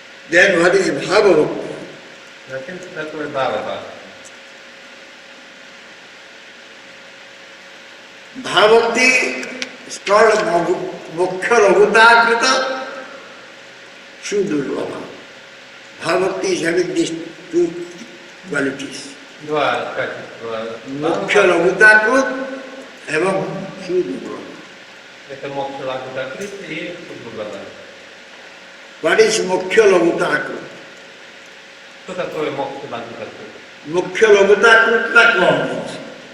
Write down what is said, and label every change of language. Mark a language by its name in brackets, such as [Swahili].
[English] Then what is bhava bhakti? [Russian] Затем что такое бхава бхакти? [English] Bhava bhakti is called moksha lagutakrita sudurlabha. Bhava bhakti is having these two qualities. [Russian] Два качества. [Sanskrit] Moksha lagutakrita evam sudurlabha. [Russian] Это мокша лагутакрит и судурлаба. [English] What is moksha lagutakrita? [Russian] Что такое мокша лагутакрит? [Hindi] Moksha lagutakrita कौन है?